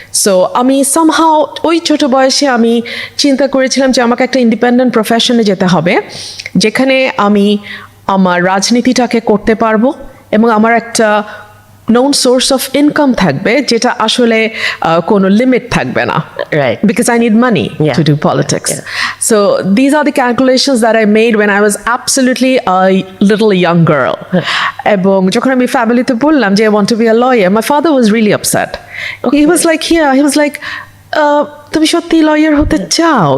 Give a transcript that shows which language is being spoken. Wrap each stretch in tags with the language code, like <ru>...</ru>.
<bn>So আমি somehow ওই ছোট বয়সে আমি চিন্তা করেছিলাম যে আমাকে একটা ইন্ডিপেন্ডেন্ট প্রফেশনে যেতে হবে, যেখানে আমি আমার রাজনীতিটাকে করতে পারবো এবং আমার একটা</bn> <en>known source of income</en> <bn>থাকবে, যেটা আসলে কোনো লিমিট থাকবে না।</bn> <en>Right. Because I need money to do politics. So these are the calculations that I made when I was absolutely a little young girl.</en> <bn>এবং যখন আমি ফ্যামিলিতে বললাম যে</bn> <en>I want to be a lawyer, my father was really upset. He was like,</en> <bn>তুমি সত্যি lawyer হতে চাও?</bn>